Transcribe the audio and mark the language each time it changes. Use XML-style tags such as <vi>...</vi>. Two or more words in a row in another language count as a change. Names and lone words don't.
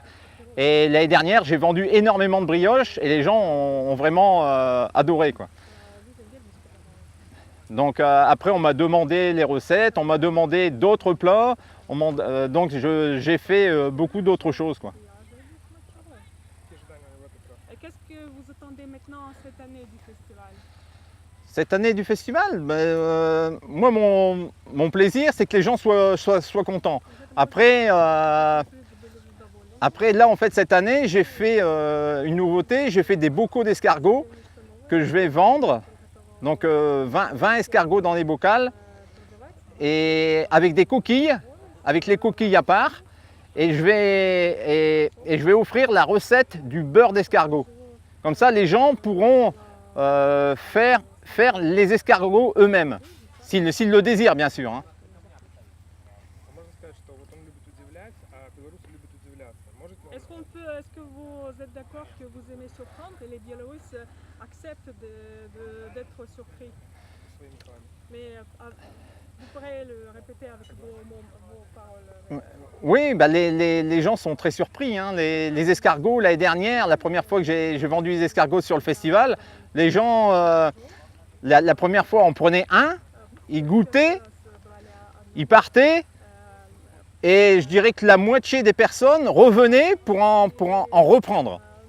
<fr>Et l'année dernière, j'ai vendu énormément de brioches et les gens ont vraiment adoré, quoi. Donc après, on m'a demandé les recettes, on m'a demandé d'autres plats, donc j'ai fait beaucoup d'autres choses, quoi.</fr> <ru>Какие ожидания в этот раз?</ru> <fr>Et qu'est-ce que vous attendez maintenant cette année du festival? Cette année du festival, moi mon plaisir c'est que les gens soient contents. Après là en fait cette année j'ai fait une nouveauté, j'ai fait des bocaux d'escargots que je vais vendre. Donc 20 escargots dans les bocals et avec des coquilles, avec les coquilles à part. Et je vais offrir la recette du beurre d'escargot. Comme ça les gens pourront faire les escargots eux-mêmes, s'ils le désirent bien sûr, hein.</fr> <ru>А можно сказать, что вот он любит удивлять, а белорусы любят удивляться. Может ли он</ru> <fr>Est-ce que vous êtes d'accord que vous aimez surprendre et les Biélorusses acceptent d'être surpris?</fr> <ru>своими словами?</ru> <fr>Mais vous pourrez le répéter avec vos paroles. Oui, bah les gens sont très surpris, hein. Les escargots, l'année dernière, la première fois que j'ai vendu des escargots sur le festival, les gens, la première fois, on prenait un, ils goûtaient, ils partaient, et je dirais que la moitié des personnes revenaient pour en reprendre.</fr>